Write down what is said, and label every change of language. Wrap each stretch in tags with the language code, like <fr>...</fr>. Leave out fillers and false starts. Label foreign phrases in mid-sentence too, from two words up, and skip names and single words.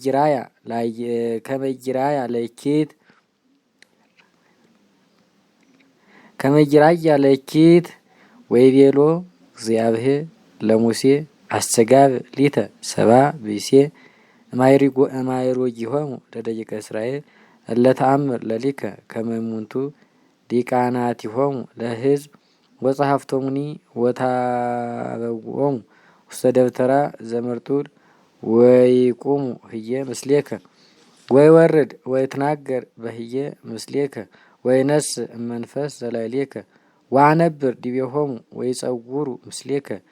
<gez>ይራያ ለኪት ወይቤሎ እግዚአብሔር ለሙሴ አስተጋብ ሊተ ሰብአ ብእሴ እማይሮጊሆሙ ለደቂቀ እስራኤል እለ ተአምር ለሊከ ከመ እሙንቱ ዲቃናቲሆሙ ለሕዝብ ወጸሐፍቶሙኒ ወታበውኦሙ ውስተ ደብተራ ዘመርጡል ወይቁሙ ህየ ምስሌከ ወይወርድ ወይትናገር በህየ ምስሌከ ወይነስእ እመንፈስ ዘላዕሌከ ወአነብር ዲቤሆሙ ወይጸውሩ ምስሌከ</gez>